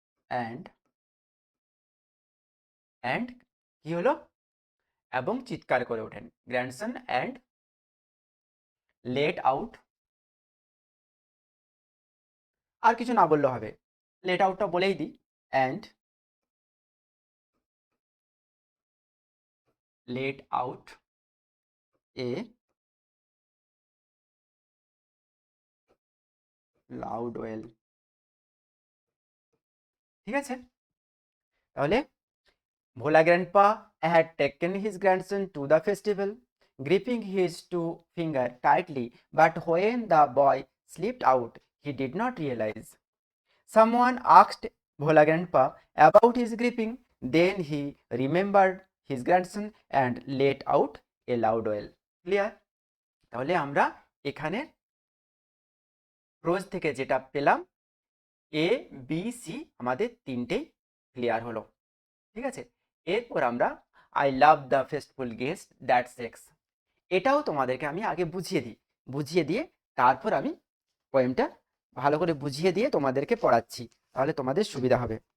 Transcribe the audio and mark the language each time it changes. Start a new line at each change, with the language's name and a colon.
Bangla: and কি হলো? এবং চিৎকার করে ওঠেন,
English: Grandson and let out.
Bangla: আর কিছু না বললে হবে, লেট আউটটা বলেই দিই।
English: And let out a loud wail.
Bangla: ঠিক আছে, তাহলে
English: Bhola grandpa had taken his grandson to the festival, gripping his two fingers tightly, but when the boy slipped out, he did not realize. Someone asked Bhola Grandpa about his gripping. Then he remembered his grandson and let out a loud wail. Clear?
Bangla: তাহলে আমরা এখানে pros থেকে যেটা পেলাম A B C আমাদের তিনটেই clear হলো। ঠিক আছে, এরপর আমরা
English: I love the fitful gust that shakes,
Bangla: এটাও তোমাদেরকে আমি আগে বুঝিয়ে দিয়ে তারপর আমি পোয়েমটা ভালো করে বুঝিয়ে দিয়ে তোমাদেরকে পড়াচ্ছি, তাহলে তোমাদের সুবিধা হবে।